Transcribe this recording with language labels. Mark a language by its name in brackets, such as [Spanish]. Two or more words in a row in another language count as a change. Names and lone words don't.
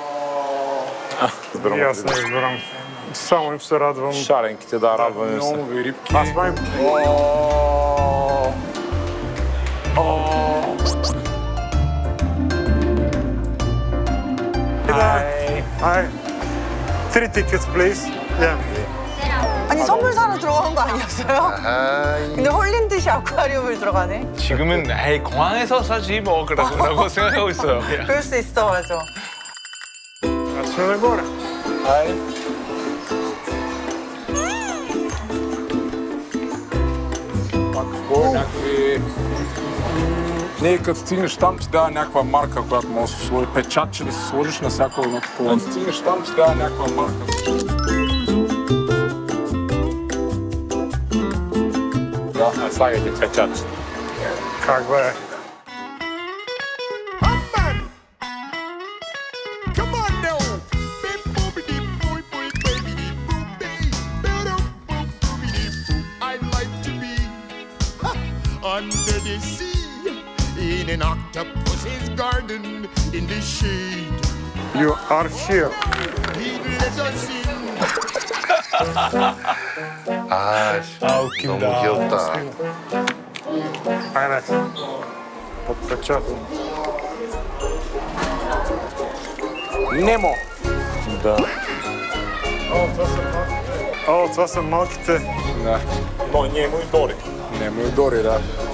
[Bulgarian] И аз не разбирам. Само им се радвам. Шаренките, да, радваме се. Нови рибки. Аз май... Ай, [English] 3 tickets, please. Yeah. [Korean] 아니 선물 사러 들어가는 거 아니었어요? 아이. 근데 홀린 듯이 아쿠아리움을 들어가네. 지금은 에이 공항에서 사지 뭐 그러고 생각하고 있어요. 그냥. 그럴 수 있어, 맞아. [Bulgarian] Аз сме нагоре. Ай. Пак какво е някакви... Не, като стигнеш там, ти дава някаква марка, която може да се сложи. Печатче да се сложиш на всяко едно такова. Като стигнеш там, ти дава някаква марка. Да, слагайте печатче. Как бе? [English] Come on now. Beep boopity boy boy baby dee boop dee. Boop boop boopity boop. I like to be under the sea in an octopus's garden in the shade. You are here. He let us in. [Korean] 너무 귀엽다. [Bulgarian] Айде. Подпечатам. Немо! Да. О, това са малките. Да. Но Немо и Дори. Немо и Дори, да.